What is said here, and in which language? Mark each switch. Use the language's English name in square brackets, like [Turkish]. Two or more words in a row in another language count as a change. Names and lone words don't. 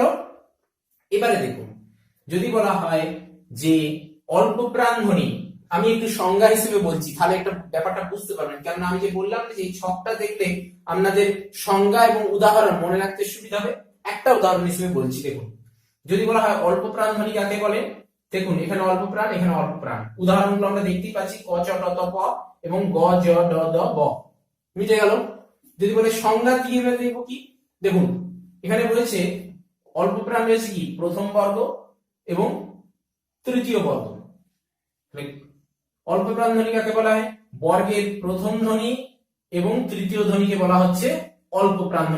[Bangla] এবারে দেখুন যদি বলা হয় যে অল্প প্রাণ ধ্বনি, আমি একটু সংজ্ঞা হিসেবে বলছি, তাহলে একটা ব্যাপারটা বুঝতে পারবেন। কেননা আমি যে বললাম যে এই ছকটা দেখলে আপনাদের সংজ্ঞা এবং উদাহরণ মনে রাখতে সুবিধা হবে। একটা উদাহরণ হিসেবে বলছি, দেখুন যদি বলা হয় অল্প প্রাণ ধ্বনি কাকে বলে, দেখুন এখানে অল্প প্রাণ, এখানে অল্প প্রাণ, উদাহরণগুলো আমরা দেখতেই পাচ্ছি, ক, চ, ট, ত, প এবং গ, জ, ড, দ, ব। মিটে গেল। যদি বলে সংজ্ঞা দিয়ে দেখবো কি, দেখুন এখানে বলেছে অল্প প্রাণ রয়েছে কি, প্রথম বর্গ এবং তৃতীয় বর্গ। অল্প প্রাণ ধ্বনি কাকে বলা হয়? বর্গের প্রথম ধ্বনি এবং তৃতীয় ধ্বনিকে বলা হচ্ছে অল্প প্রাণ ধ্বনি।